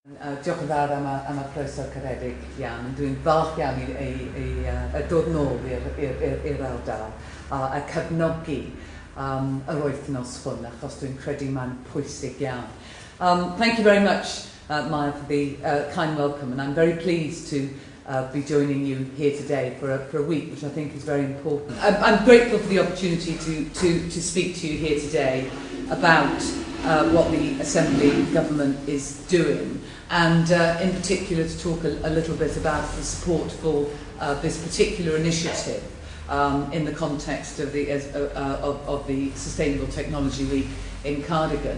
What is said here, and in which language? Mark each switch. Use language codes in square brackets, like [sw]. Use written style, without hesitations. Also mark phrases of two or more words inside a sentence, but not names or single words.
[cy] Diolch yn fawr am y croeso caredig iawn. Dwi'n falch iawn i dod nôl i'r ardal a cefnogi yr wythnos hwn, achos dwi'n credu mae'n pwysig iawn. [en] Thank you very much, Maya, for the kind welcome, and I'm very pleased to be joining you here today for a week, which I think is very important. I'm grateful for the opportunity to speak to you here today about what the Assembly Government is doing, and in particular to talk a little bit about the support for this particular initiative in the context of the Sustainable Technology Week in Cardigan.